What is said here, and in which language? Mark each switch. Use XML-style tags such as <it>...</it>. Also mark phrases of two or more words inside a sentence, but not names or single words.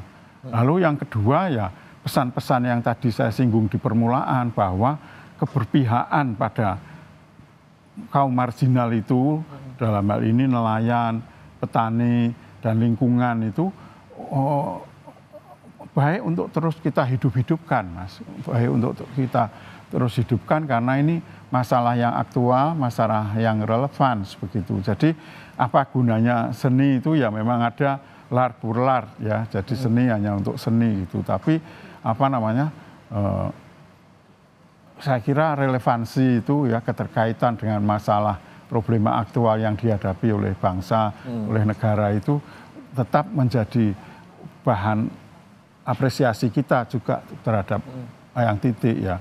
<id>Lalu yang kedua ya pesan-pesan yang tadi saya singgung di permulaan bahwa keberpihakan pada kaum marginal itu dalam hal ini nelayan, petani dan lingkungan itu baik untuk terus kita hidup-hidupkan, Mas. Baik untuk kita terus hidupkan karena ini masalah yang aktual, masalah yang relevan begitu. Jadi apa gunanya seni itu ya memang ada</id> <fr>l'art pour l'art</fr> <id>ya. Jadi seni hanya untuk seni gitu. Tapi apa namanya? Saya kira relevansi itu ya keterkaitan dengan masalah problema aktual yang dihadapi oleh bangsa, oleh negara itu tetap menjadi bahan apresiasi kita juga terhadap Eyang Titi ya.</id>